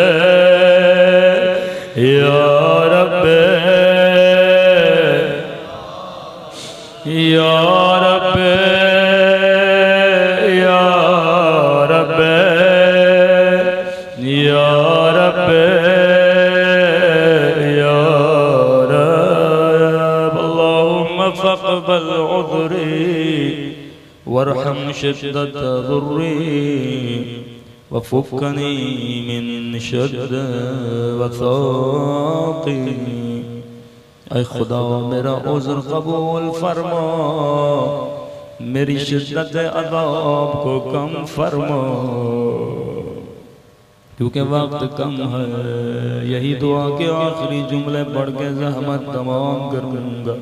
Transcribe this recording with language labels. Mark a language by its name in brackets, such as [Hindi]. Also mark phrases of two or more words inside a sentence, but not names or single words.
[Arabic] یا رب یا رب یا رب یا رب یا رب اللہم فاقبل عذری وارحم شدت ضری وفكني من شد وثاقي. [Urdu] اے خدا میرا عذر قبول فرما میری شدت عذاب کو کم فرما کیونکہ وقت کم ہے. یہی دعا کے آخری جملے پڑھ کے زحمت تمام کروں گا.